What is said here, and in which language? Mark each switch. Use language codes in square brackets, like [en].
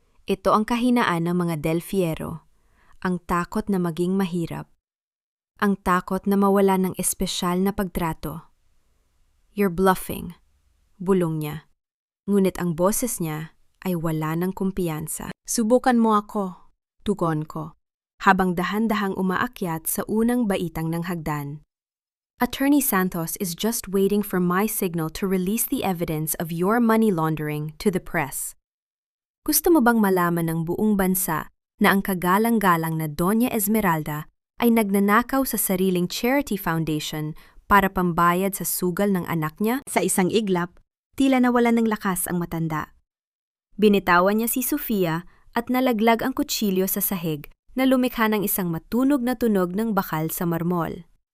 [tl] Ito ang kahinaan ng mga Del Fierro, ang takot na maging mahirap, ang takot na mawala ng espesyal na pagtrato. [en] You're bluffing, [tl] bulong niya. Ngunit ang boses niya ay wala ng kumpiyansa. Subukan mo ako, tugon ko, habang dahan-dahang umaakyat sa unang baitang ng hagdan. [en] Attorney Santos is just waiting for my signal to release the evidence of your money laundering to the press. [tl] Gusto mo bang malaman ng buong bansa na ang kagalang-galang na Doña Esmeralda ay nagnanakaw sa sariling charity foundation para pambayad sa sugal ng anak niya? Sa isang iglap, tila nawala ng lakas ang matanda. Binitawan niya si Sofia at nalaglag ang kutsilyo sa sahig na lumikha ng isang matunog na tunog ng bakal sa marmol.